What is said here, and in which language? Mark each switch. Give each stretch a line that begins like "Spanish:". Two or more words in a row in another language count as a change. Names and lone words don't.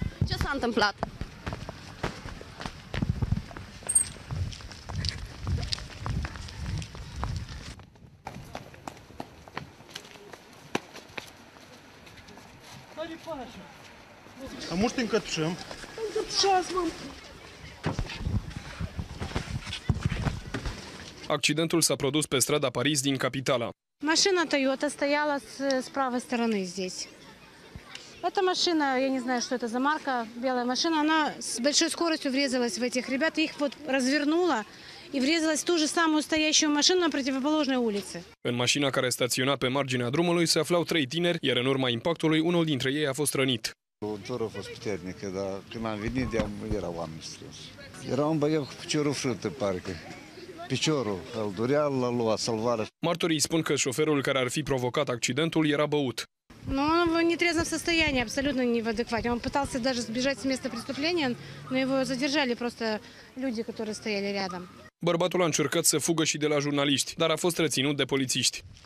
Romanian: Ce s-a întâmplat?
Russian: А может încătușăm?
Romanian: Încătușați, mă! Accidentul s-a produs pe strada Paris din capitala.
Russian: Машина Toyota стояла с правой стороны здесь. Эта машина, я не знаю, что это за марка, белая машина, она с большой скоростью врезалась в этих ребят, их вот развернула и врезалась в ту же самую стоящую машину на противоположной улице.
Romanian: În mașina care staționa pe marginea drumului se aflau 3 tineri, iar în urma impactului unul dintre ei a fost rănit. Dorul a fost puternică, dar când am venit, erau oameni strânși. Era un băiat cu piciorul frânt, parcă. Piciorul îl durea, l-a luat salvarea. Martorii spun că șoferul care ar fi provocat accidentul era băut.
Russian: Но он в нетрезвом состоянии, абсолютно не в адеквате. Он пытался даже сбежать с места преступления, но его задержали просто люди, которые стояли рядом.
Romanian: Bărbatul a încercat să fugă și de la jurnaliști, dar a fost reținut de polițiști.